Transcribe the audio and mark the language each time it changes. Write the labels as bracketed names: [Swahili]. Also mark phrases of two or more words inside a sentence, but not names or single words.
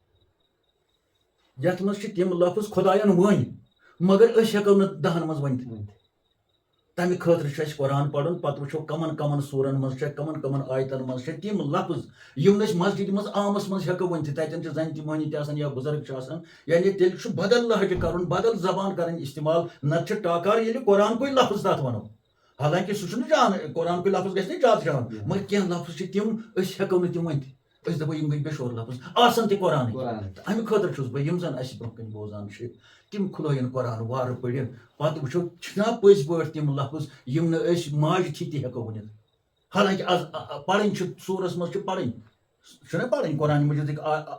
[Kashmiri] یتھ منٛز چھِ تِم لفظ خۄدایَن ؤنۍ مگر أسۍ ہٮ۪کو نہٕ دہن منٛز ؤنِتھ تمہِ خٲطرٕ چھُ اَسہِ قرآن پرُن پتہٕ وٕچھو کمن کمن سوٗرن منٛز چھےٚ کمن کمن آیتن منٛز چھےٚ تِم لفظ یِم نہٕ أسۍ مسجدِ منٛز عامس منٛز ہٮ۪کو ؤنِتھ تتٮ۪ن چھِ زنہِ تہِ مٔہنی تہِ آسان یا بُزرگ چھِ آسان یعنی تیٚلہِ چھُ بدل لہجہٕ کرُن بدل زبان کرٕنۍ استعمال نتہٕ چھِ ٹاکار ییٚلہِ قرآن کُے لفظ تتھ ونو حالانکہِ سُہ چھُنہٕ جان قرآن کُے لفظ گژھِ نہٕ زیادٕ جان مگر کینٛہہ لفظ چھِ تِم أسۍ ہٮ۪کو نہٕ تِم ؤنِتھ أسۍ دپو یِم گٔے بے شور لفظ آسان تہِ قرآنٕے تہٕ امہِ خٲطرٕ چھُس بہٕ یِم زن اسہِ برونٛہہ کَنہِ بوزان چھِ تِم کھُلٲیِن قرآن وارٕ پٔرِتھ پتہٕ وٕچھو چھِنا پٔزۍ پٲٹھۍ تِم لفظ یِم نہٕ أسۍ ماجہِ تھی تہِ ہٮ۪کو ؤنِتھ حالانکہِ آز پرٕنۍ چھِ سوٗرس منٛز چھِ پرٕنۍ چھُنہ پرٕنۍ قرآنِ مجیٖدٕکۍ